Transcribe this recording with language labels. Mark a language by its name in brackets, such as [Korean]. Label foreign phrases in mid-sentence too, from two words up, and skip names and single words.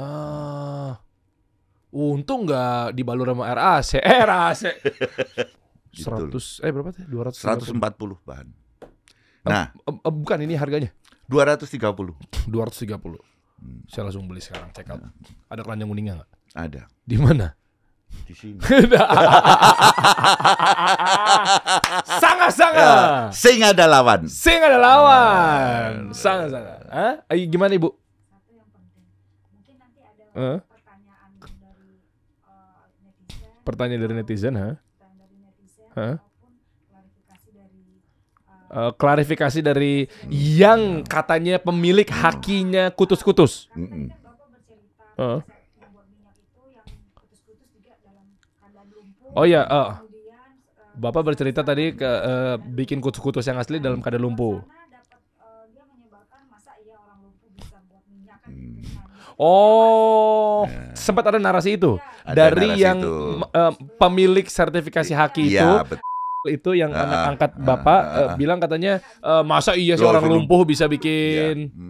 [Indonesian] Untung nggak dibalur sama RAC. RAC. 100 berapa tuh? 140 bahan. Nah, bukan ini harganya. 230. Saya langsung beli sekarang, [English] check out. [Indonesian] Ada keranjang kuningnya nggak? Ada. Di mana? Di sini. Sanga-sanga. Sing ada lawan. Sanga-sanga. Gimana Ibu? Satu yang penting. Mungkin nanti ada pertanyaan dari netizen. Klarifikasi dari yang katanya pemilik hakinya kutus-kutus. Oh ya, Bapak bercerita tadi bikin kutus-kutus yang asli dalam keadaan lumpuh. Oh, sempat ada narasi itu dari narasi yang pemilik sertifikasi haki itu yang anak angkat Bapak bilang katanya masa iya sih orang lumpuh bisa bikin.